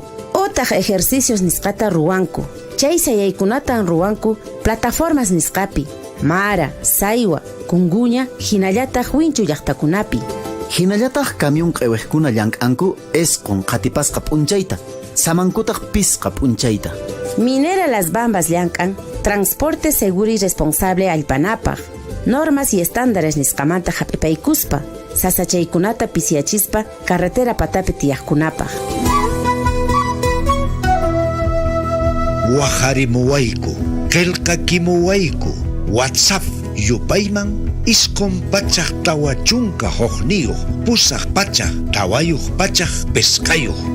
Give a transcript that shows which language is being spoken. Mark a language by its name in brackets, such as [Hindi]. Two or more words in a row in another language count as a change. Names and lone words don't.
[Quechua] Otaq ejercicios nisqata ruwanku. Chay sayaykunatan ruwanku plataformas nisqapi. Mara, saywa, kunguña, hinallataq winchu llaqtakunapi. Hinallataq camión q'eweqkuna llank'anku esqun qatipasqa p'unchayta. Samankutaq pisqa p'unchayta. Minera Las Bambas llank'an [Spanish] transporte seguro y responsable [Quechua] allpanapaq. [Spanish] Normas y estándares [Quechua] nisqamanta hap'ipaykuspa. Sasachaykunata pisiachispa carretera patapi tiyaqkunapaq. Waharimuwayku, qillqakimuwayku, WhatsApp yupayman isqun pachaq tawa chunka hukniyuq, pusaq pachaq tawayuq pachaq pesqayuq